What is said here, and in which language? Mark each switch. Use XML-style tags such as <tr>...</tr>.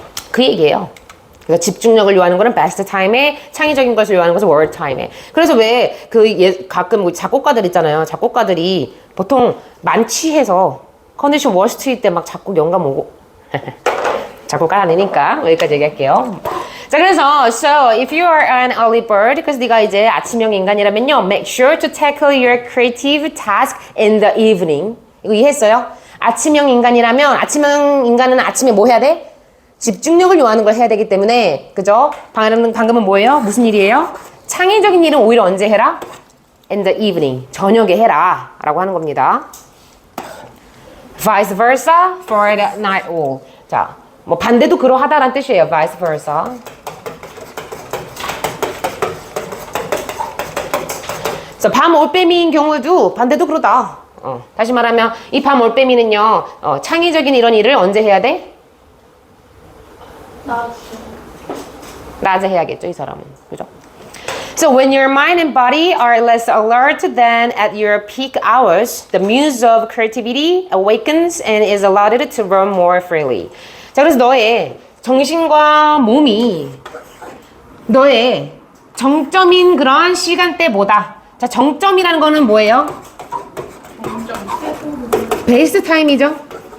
<ko>그 얘기예요. 그래서 집중력을 요하는 거는 베스트 타임에, 창의적인 것을 요하는 것은 워스트 타임에. 그래서 왜 가끔 작곡가들 있잖아요. 작곡가들이 보통 만취해서 컨디션 워스트일 때 막 작곡 영감 오고 작곡가 아니니까 여기까지 얘기할게요. 자, 그래서</ko> <en>so if you are an early bird,</en> <ko>그래서 네가 이제 아침형 인간이라면요,</ko> <en>make sure to tackle your creative task in the evening.</en> <ko>이거 이해했어요? 아침형 인간이라면 아침형 인간은 아침에 뭐 해야 돼? 집중력을 요하는 걸 해야 되기 때문에, 그죠? 방금은 뭐예요? 무슨 일이에요? 창의적인 일은 오히려 언제 해라?</ko> <en>In the evening.</en> <ko>저녁에 해라. 라고 하는 겁니다.</ko> <en>Vice versa for the night owl.</en> <ko>자, 뭐 반대도 그러하다란 뜻이에요.</ko> <en>Vice versa.</en> <ko>자, 밤 올빼미인 경우도 반대도 그러다. 다시 말하면 이 밤 올빼미는요, 창의적인 이런 일을 언제 해야 돼? 낮에 해야겠죠, 이 사람은. 그죠?</ko> <en>So when your mind and body are less alert than at your peak hours, the muse of creativity awakens and is allowed to roam more freely.</en> <ko>자, 그래서 너의 정신과 몸이 너의 정점인 그런 시간대보다, 자, 정점이라는 거는 뭐예요? 베이스 타임이죠.</ko>